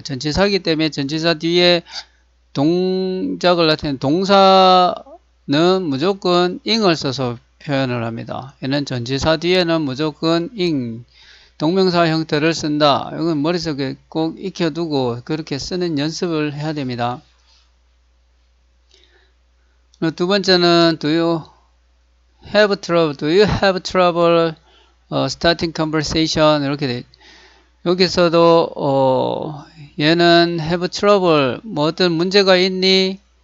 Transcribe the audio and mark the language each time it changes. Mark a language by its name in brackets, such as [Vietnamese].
[Korean] 전치사이기 때문에 전치사 뒤에 동작을 나타내는 동사는 무조건 ing을 써서 표현을 합니다. 얘는 전치사 뒤에는 무조건 ing, 동명사 형태를 쓴다. 이건 머릿속에 꼭 익혀두고 그렇게 쓰는 연습을 해야 됩니다. 두 번째는 [English] Do you have trouble starting conversation [Korean] 이렇게 돼. 여기서도 얘는 have trouble 뭐 어떤 문제가 있니?